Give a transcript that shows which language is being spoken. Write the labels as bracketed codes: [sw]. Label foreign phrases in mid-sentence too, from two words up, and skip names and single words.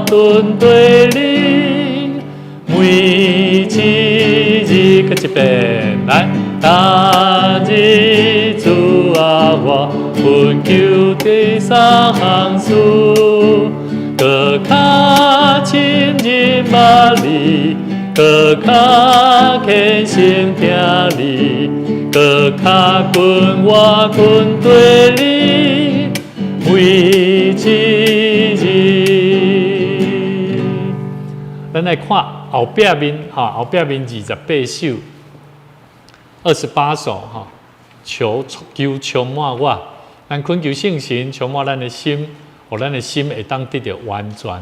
[nan] 跟对你，每一日搁一遍来，大日主啊，我恳求第3项事，搁较亲认捌你，搁较虔诚听你，搁较跟我跟对你，每一日。咱来看后壁面后壁面28首，28首哈，求充满我，咱恳求圣神充满咱的心，互咱的心会当得到完全。